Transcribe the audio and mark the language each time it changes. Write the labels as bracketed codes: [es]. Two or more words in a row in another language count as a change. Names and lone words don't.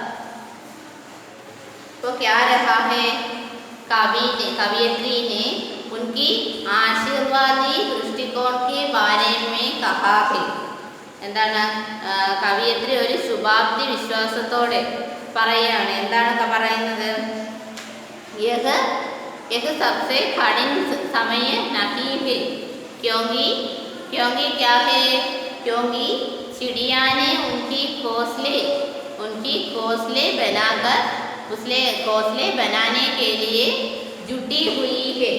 [hi] तो क्या रहा है? कवियत्री ने उनकी आशीर्वादी दृष्टिकोण के बारे में कहा है. [ml] എന്താണ് കവിയത്രി ഒരു ശുഭാപ്തി വിശ്വാസത്തോടെ പറയാണ്. എന്താണ് പറയുന്നത്? [hi] यह सबसे कठिन समय नहीं है क्योंकि क्या है? क्योंकि चिड़िया ने उनकी घोंसले बनाने के लिए जुटी हुई है.